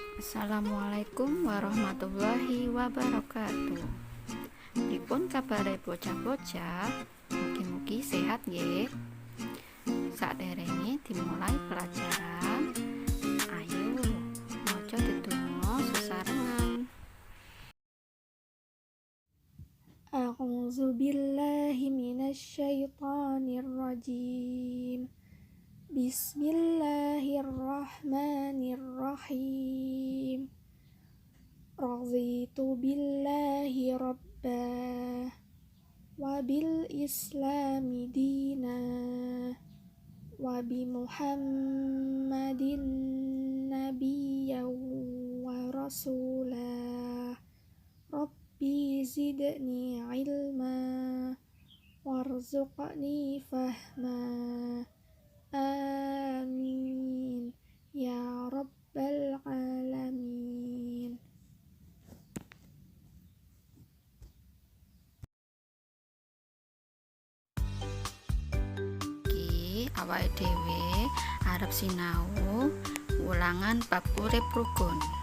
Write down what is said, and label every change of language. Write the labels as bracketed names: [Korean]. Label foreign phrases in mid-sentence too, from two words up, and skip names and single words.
[Arabic] السلام عليكم ورحمة الله وبركاته. [Javanese] Pripun kabare bocah-bocah? Mugi-mugi sehat nggih. Saderenge dimulai pelajaran, ayo maca dedonga sesarengan. [Arabic] أعوذ بالله من الشيطان الرجيم. بسم الله الرحمن الرحيم. رضيت بالله ربا وبالإسلام دينا وبمحمد نبيا ورسولا. رب زدني علما وارزقني فهما. آمين يا رب العالمين. [Javanese] Iki awake dhewe arep sinau ulangan bab urip rukun.